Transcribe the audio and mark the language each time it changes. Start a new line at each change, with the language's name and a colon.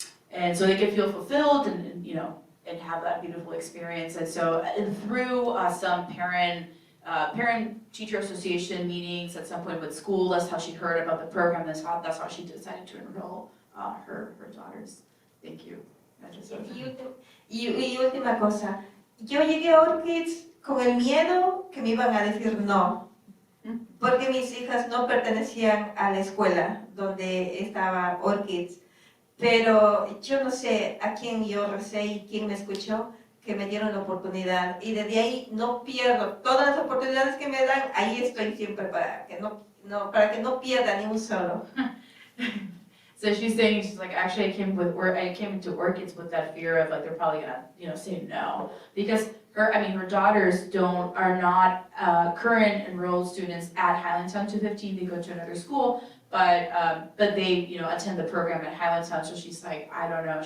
English: And so they can feel fulfilled and, you know, and have that beautiful experience. And so through some parent-teacher association meetings at some point with school, that's how she heard about the program, that's how she decided to enroll her daughters. Thank you.
Spanish: Y última cosa, yo llegué a Orchids con el miedo que me iban a decir no, porque mis hijas no pertenecían a la escuela donde estaba Orchids. Pero yo no sé a quién yo recé y quién me escuchó, que me dieron la oportunidad. Y desde ahí no pierdo. Todas las oportunidades que me dan, ahí estoy siempre para que no pierda ni un solo.
English: So she's saying, she's like, actually I came into Orchids with that fear of like, they're probably gonna, you know, say no. Because her daughters are not current enrolled students at Highlandtown 215, they go to another school. But they, you know, attend the program at Highlandtown, so she's like, I don't know.